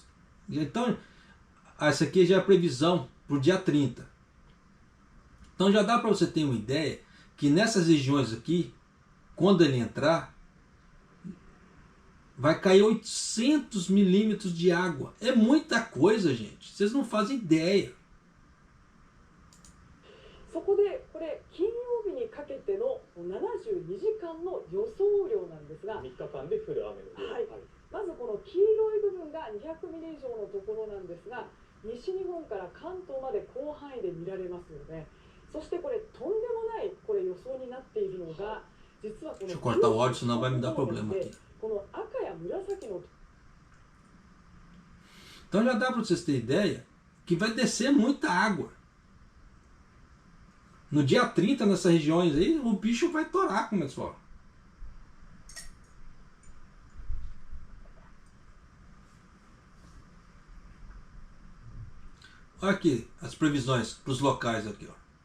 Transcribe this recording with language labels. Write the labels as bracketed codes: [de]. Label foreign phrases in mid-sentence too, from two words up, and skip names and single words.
[pt] Então, essa aqui já é a previsão para o dia 30. Então já dá para você ter uma ideia que nessas regiões aqui, quando ele entrar, vai cair 800 milímetros de água. É muita coisa, gente. Vocês não fazem ideia. [ja] そこでこれ金曜日にかけての72時間の予想量なんですが、 3日間で降る雨の量。はい、まずこの黄色い部分が200ミリ以上のところなんですが、西日本から関東まで広範囲で見られますよね。そしてこれとんでもないこれ予想になっているのが、実はこの [pt] Deixa eu cortar o áudio, senão vai me dar problema aqui. [ja] この赤や紫の [pt] Então já dá para vocês terem ideia que vai descer muita água. No dia 30, nessas regiões aí, o bicho vai torar, como eles falam. Olha aqui as previsões para os locais aqui, ó.